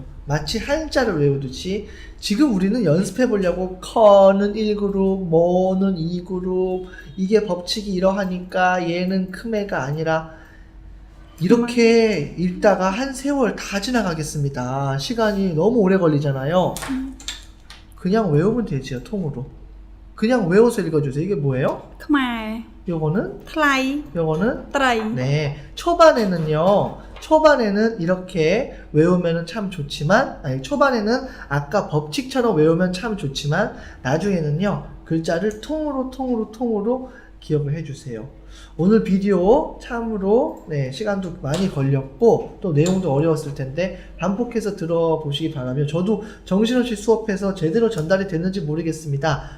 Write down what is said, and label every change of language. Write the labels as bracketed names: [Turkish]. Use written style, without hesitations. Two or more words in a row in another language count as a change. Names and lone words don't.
[Korean] 마치 한자를 외우듯이 지금 우리는 연습해 보려고 커는 1그룹, 뭐는 2그룹, 이게 법칙이 이러하니까 얘는 크메가 아니라 이렇게 읽다가 한 세월 다 지나가겠습니다. 시간이 너무 오래 걸리잖아요. 그냥 외우면 되지요, 통으로. 그냥 외워서 읽어주세요. 이게 뭐예요? [Khmer] ខ្មែរ [Korean] 요거는? [Khmer] ថ្លៃ [Korean] 요거는? [Khmer] ត្រី [Korean] 네. 초반에는 이렇게 외우면 참 좋지만, 초반에는 아까 법칙처럼 외우면 참 좋지만, 나중에는요, 글자를 통으로 기억을 해주세요. 오늘 비디오 참으로, 시간도 많이 걸렸고, 또 내용도 어려웠을 텐데, 반복해서 들어보시기 바라며, 저도 정신없이 수업해서 제대로 전달이 됐는지 모르겠습니다.